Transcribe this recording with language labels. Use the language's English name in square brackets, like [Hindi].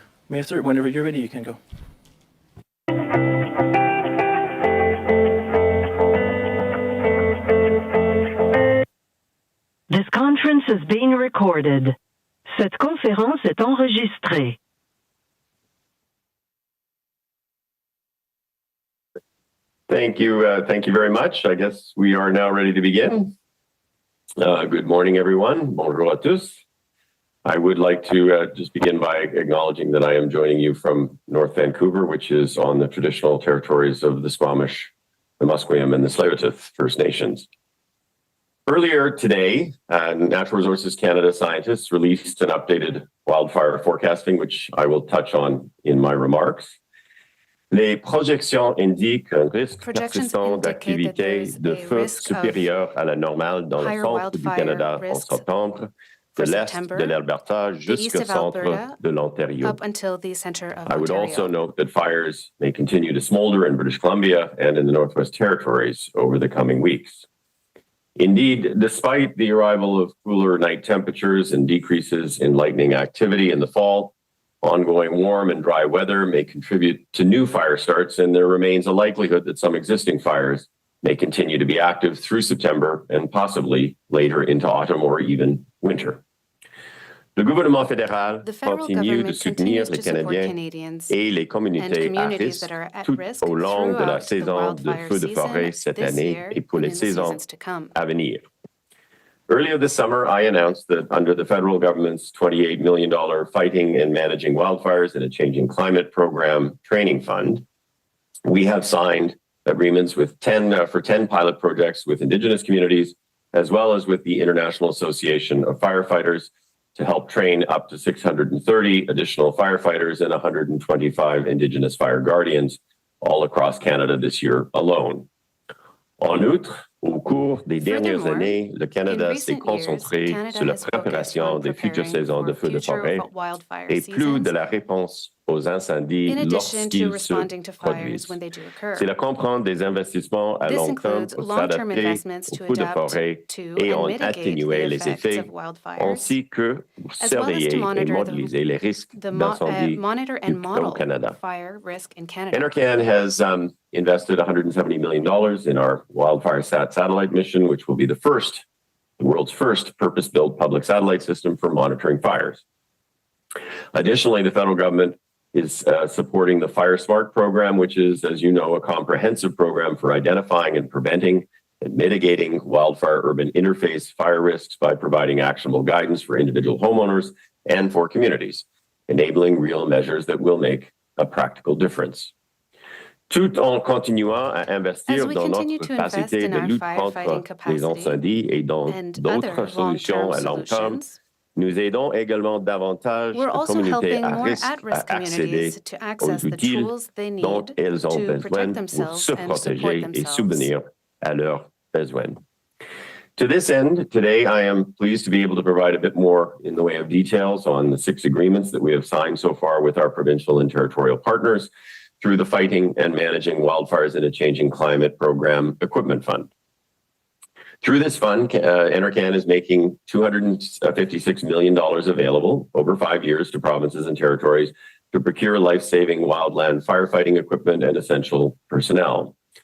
[English] Minister, whenever you're ready, you can go. This conference is being recorded. [French] Cette conférence est enregistrée. [English] Thank you very much. I guess we are now ready to begin. Good morning, everyone. [French] Bonjour à tous. [English] I would like to just begin by acknowledging that I am joining you from North Vancouver, which is on the traditional territories of the Squamish, the Musqueam, and the Tsleil-Waututh First Nations. Earlier today, Natural Resources Canada scientists released an updated wildfire forecasting, which I will touch on in my remarks. [French] Les projections indiquent un risque persistant d'activité de feu supérieur à la normale dans le centre du Canada en septembre, de l'est de l'Alberta jusqu'au centre de l'Ontario. [English] I would also note that fires may continue to smolder in British Columbia and in the Northwest Territories over the coming weeks. Indeed, despite the arrival of cooler night temperatures and decreases in lightning activity in the fall, ongoing warm and dry weather may contribute to new fire starts, and there remains a likelihood that some existing fires may continue to be active through September and possibly later into autumn or even winter. [French] Le gouvernement fédéral continue de soutenir les Canadiens et les communautés à risque tout au long de la saison de feux de forêt cette année et pour les saisons à venir. [English] Earlier this summer, I announced that under the federal government's $28 million Fighting and Managing Wildfires in a Changing Climate Program training fund, we have signed agreements with 10 pilot projects with Indigenous communities, as well as with the International Association of Firefighters, to help train up to 630 additional firefighters and 125 Indigenous fire guardians all across Canada this year alone. [French] En outre, au cours des dernières années, le Canada s'est concentré sur la préparation des futures saisons de feux de forêt et plus de la réponse aux incendies lorsqu'ils se produisent. Cela comprend des investissements à long terme pour s'adapter aux feux de forêt et en atténuer les effets, ainsi que pour surveiller et modéliser les risques d'incendie au Canada. [English] NRCan has invested $170 million in our Wildfire satellite mission, which will be the world's first purpose-built public satellite system for monitoring fires. Additionally, the federal government is supporting the Fire Smart program, which is, as you know, a comprehensive program for identifying and preventing and mitigating wildfire-urban interface fire risks by providing actionable guidance for individual homeowners and for communities, enabling real measures that will make a practical difference. [French] Tout en continuant à investir dans notre capacité de lutte contre les incendies et dans d'autres solutions à long terme, nous aidons également davantage les communautés à risque à accéder aux outils dont elles ont besoin pour se protéger et subvenir à leurs besoins. [English] To this end, today I am pleased to be able to provide a bit more in the way of details on the 6 agreements that we have signed so far with our provincial and territorial partners through the Fighting and Managing Wildfires in a Changing Climate Program Equipment Fund. Through this fund, NRCan is making $256 million available over 5 years to provinces and territories to procure life-saving wildland firefighting equipment and essential personnel.